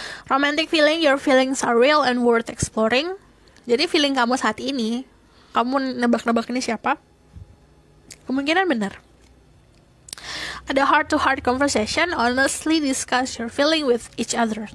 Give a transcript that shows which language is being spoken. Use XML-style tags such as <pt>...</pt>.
<en>Romantic feeling, your feelings are real and worth exploring.</en> <id>Jadi feeling kamu saat ini, kamu nebak-nebak ini siapa? Kemungkinan benar.</id> <en>Ada heart-to-heart conversation, honestly discuss your feeling with each other.</en>